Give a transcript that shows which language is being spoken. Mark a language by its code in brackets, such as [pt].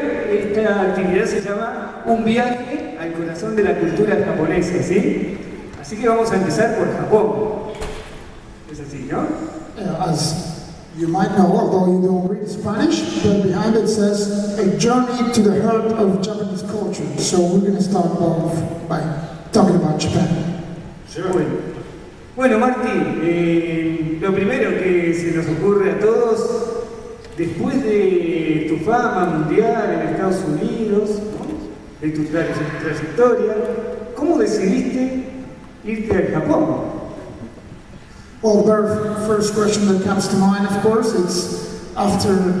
[es] esta actividad se llama Un viaje al corazón de la cultura japonesa, ¿sí? Así que vamos a empezar por Japón. Es así, ¿no? [en] As you might know, although you don't read Spanish, but behind it says a journey to the heart of Japanese culture. So we're going to start off by talking about Japan. Sure. [es] Bueno, Marty, lo primero que se nos ocurre a todos, después de tu fama mundial en Estados Unidos, ¿no? De tu trayectoria, ¿cómo decidiste irte al Japón? [en] Well, the first question that comes to mind, of course, it's after...